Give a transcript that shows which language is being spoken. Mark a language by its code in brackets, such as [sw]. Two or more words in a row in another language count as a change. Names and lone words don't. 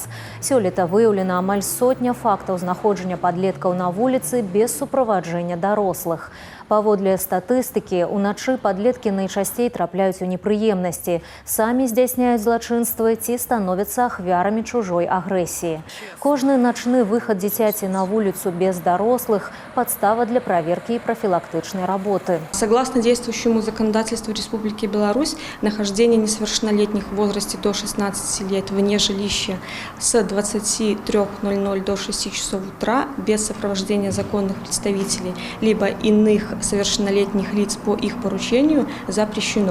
[be] Сёлета выяўлена амаль 100 фактаў знаходжання падлеткаў на вуліцы без суправаджэння дарослых. Паводле статыстыкі, уначы падлеткі найчасцей трапляюць у непрыемнасці, самі здзяйсняюць злачынствы ці становяцца ахвярамі чужой агрэсіі. Кожны начны выхад дзіцяці на вуліцу без дарослых – [ru] подстава для проверки и профилактичной работы. Согласно действующему законодательству Республики Беларусь, нахождение несовершеннолетних в возрасте до 16 лет вне жилища с 23:00 до 6 часов утра без сопровождения законных представителей либо иных совершеннолетних лиц по их поручению запрещено.